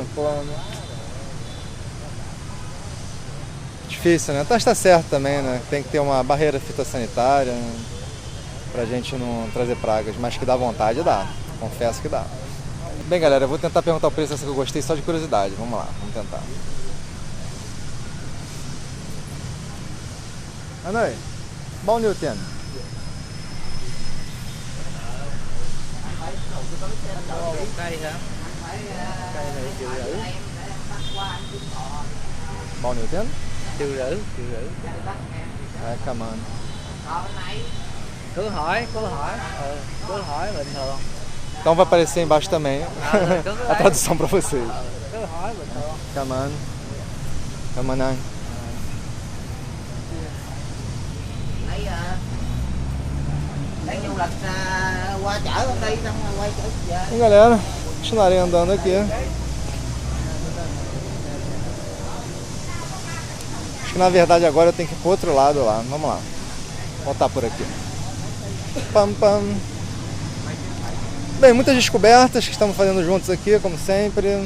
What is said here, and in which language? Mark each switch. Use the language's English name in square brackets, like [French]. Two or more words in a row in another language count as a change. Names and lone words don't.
[Portuguese] Pô, difícil, né? Então está certo também, né? Tem que ter uma barreira fitossanitária, né? Pra gente não trazer pragas, mas que dá vontade, dá. Confesso que dá. Bem, galera, eu vou tentar perguntar o preço dessa que eu gostei só de curiosidade. Vamos lá, vamos tentar. [Vietnamese] Anoi, bao nhiêu tiền? Một cây hả? Cây này triệu rưỡi. Bao nhiêu tiền? Triệu rưỡi. Đấy, cảm ơn. Cứ hỏi bình thường. [Portuguese] Então vai aparecer embaixo também a tradução para vocês. [Vietnamese] Cứ hỏi bình thường. Cảm ơn. Cảm ơn anh. Lấy du lịch qua chợ con đi xong rồi quay trở về. [Portuguese] E galera, continuarei andando aqui. Acho que na verdade agora eu tenho que ir pro outro lado lá. Vamos lá. Voltar por aqui. Pam, pam. Bem, muitas descobertas que estamos fazendo juntos aqui, como sempre.